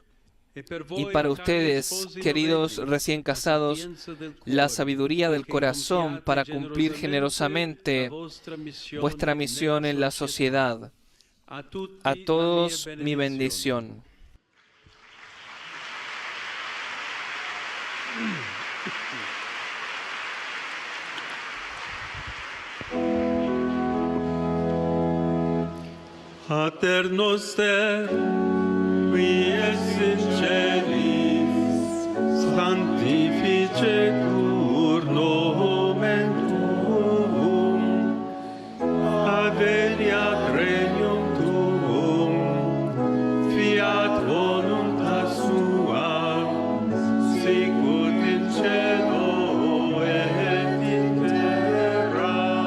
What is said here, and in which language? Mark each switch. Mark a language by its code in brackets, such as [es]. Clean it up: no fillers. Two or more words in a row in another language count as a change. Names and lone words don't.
[es] Y para ustedes, queridos recién casados, la sabiduría del corazón para cumplir generosamente vuestra misión en la sociedad. A todos mi bendición. [la] Pater noster, qui es in celis, sanctificetur nomen tuum, adveniat regnum tuum, fiat voluntas sua, sicut in cielo et in terra.